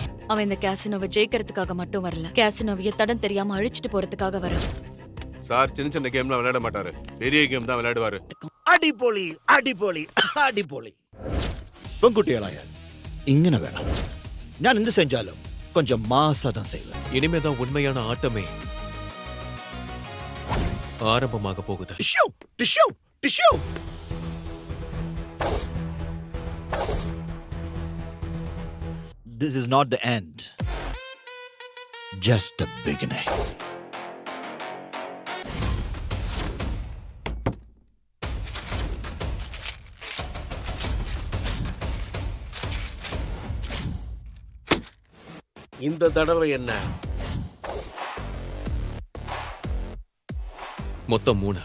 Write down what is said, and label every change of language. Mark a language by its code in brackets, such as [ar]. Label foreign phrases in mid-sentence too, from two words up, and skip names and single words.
[ta] அவன் இந்த கேசினோவை ஜெயிக்கிறதுக்காக மட்டும் வரல, கேசினோவைய தடம் தெரியாம அழிச்சிட்டு போறதுக்காக வர. சார் சின்ன சின்ன கேம்லாம் விளையாட மாட்டாரு, பெரிய கேம் தான் விளையாடுவாரு. [ml] അടിപൊളി അടിപൊളി അടിപൊളി. പെൺകുട്ടികളായ ഇങ്ങനെ വേണം. ഞാൻ എന്ത് [ta] செஞ்சாலும் கொஞ்சம் மாசா தான் செய்வேன். இனிமேதான் உண்மையான ஆட்டமே ஆரம்பமாக போகுது. டிஷ்யூ டிஷ்யூ டிஷ்யூ. [en] This is not the end. Just the beginning. [ta] இந்த தடவை என்ன? மொத்தம் 3.